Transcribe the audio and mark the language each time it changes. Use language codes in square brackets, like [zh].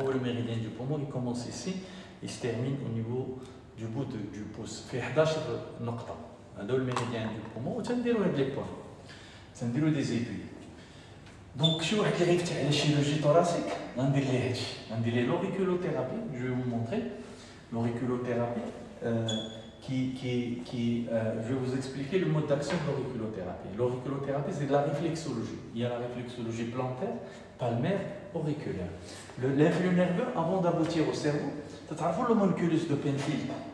[fr] Le méridien du poumon, il commence ici, il se termine au niveau du bout du pouce. Il fait 11 نقطة. [ar] هذا [fr] le méridien du poumon [ar] وتنديروا هاد لي بوين تنديروا دي زيبوي دونك شي واحد اللي غيفتح على شيروجي توراسيك غندير ليه هادشي غندير ليه l'auriculothérapie. [fr] Je vais vous montrer l'auriculothérapie je vais vous expliquer le mode d'action de l'auriculothérapie. L'auriculothérapie, c'est de la réflexologie. Il y a la réflexologie plantaire, palmaire, auriculaire. L'influx nerveux, avant d'aboutir au cerveau, tu as le homunculus de Penfield.